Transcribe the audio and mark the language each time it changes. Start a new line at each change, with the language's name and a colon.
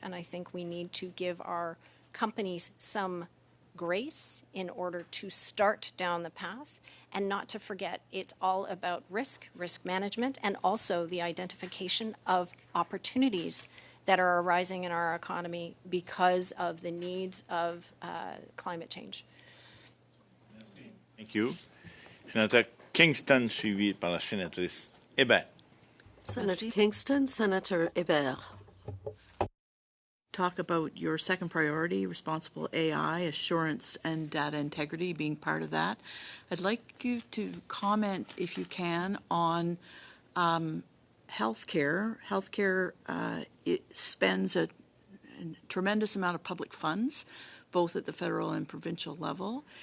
English: And I think we need to give our companies some grace in order to start down the path, and not to forget it's all about risk management, and also the identification of opportunities that are arising in our economy because of the needs of climate change. Thank you.
French: Sénateur Kingston, suivi par la sénatrice Hébert.
English: Senator Kingston, Senator Hébert. Talk about your second priority, responsible AI, assurance and data integrity being part of that. I'd like you to comment, if you can, on healthcare. Healthcare it spends a tremendous amount of public funds, both at the federal and provincial level.